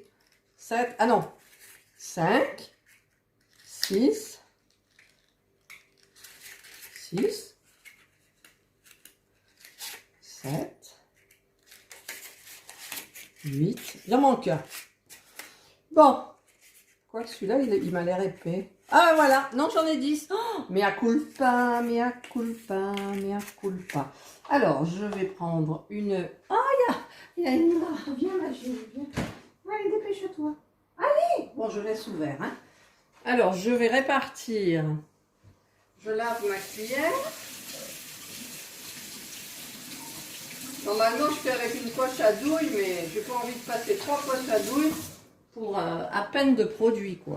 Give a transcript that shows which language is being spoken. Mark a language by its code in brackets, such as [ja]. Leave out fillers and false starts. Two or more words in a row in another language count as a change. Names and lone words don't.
[fr] 7, ah non. 5, 6, 6, 7, 8. Il en manque un. Bon. Quoi que celui-là, il m'a l'air épais. Ah, voilà. Non, j'en ai 10. [la] Oh, mea culpa, mea culpa, mea culpa. [fr] Alors, je vais prendre une... Ah, il y a une... Viens, ma chérie, viens. Allez, dépêche-toi. Allez. Bon, je laisse ouvert, hein. Alors, je vais répartir. Je lave ma cuillère. Normalement, je fais avec une poche à douille, mais j'ai pas envie de passer 3 poches à douille pour à peine de produit, quoi.